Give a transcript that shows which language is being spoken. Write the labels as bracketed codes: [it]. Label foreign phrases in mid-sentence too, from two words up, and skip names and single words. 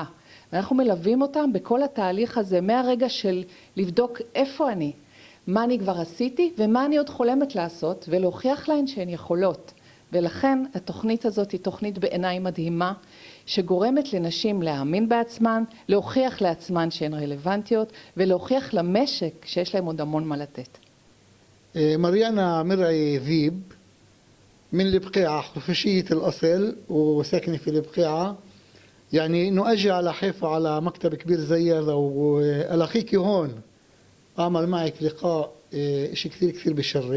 [he] ואנחנו מלווים אותם בכל התהליך הזה מהרגע של לבדוק איפה אני, מה אני כבר עשיתי ומה אני עוד חולמת לעשות ולהוכיח להן שהן יכולות. ולכן התוכנית הזאת היא תוכנית בעיניי מדהימה שגורמת לנשים להאמין בעצמן, להוכיח לעצמן שהן רלוונטיות ולהוכיח למשק שיש להם עוד המון מה לתת. [ar] مريانا مرعي ذيب من البقيعة خفشية الأصل وساكنة في البقيعة، يعني إنه أجي على حيفا على مكتب كبير زي هذا وألاقيكي هون أعمل معك لقاء إشي كثير بيشرف.